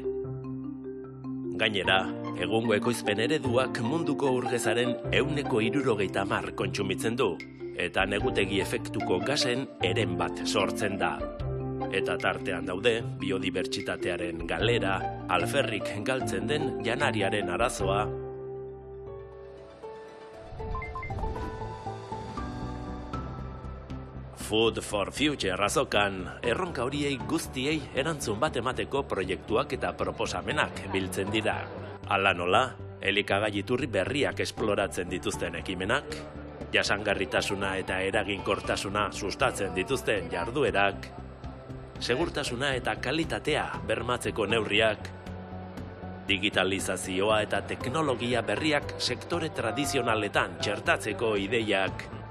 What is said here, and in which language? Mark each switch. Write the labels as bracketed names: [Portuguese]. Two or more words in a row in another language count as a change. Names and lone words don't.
[Basque] Gainera, egungo ekoizpen ereduak munduko urgezaren 70% kontsumitzen du, eta negutegi efektuko gasen eren bat sortzen da. Eta tartean daude, biodibertsitatearen galera, alferrik galtzen den janariaren arazoa. Food for Future azokan, erronka horiei guztiei erantzun bat emateko proiektuak eta proposamenak biltzen dira. Hala nola, elikagai iturri berriak esploratzen dituzten ekimenak, jasangarritasuna eta eraginkortasuna sustatzen dituzten jarduerak, segurtasuna eta kalitatea bermatzeko neurriak, digitalizazioa eta teknologia berriak sektore tradizionaletan txertatzeko ideiak.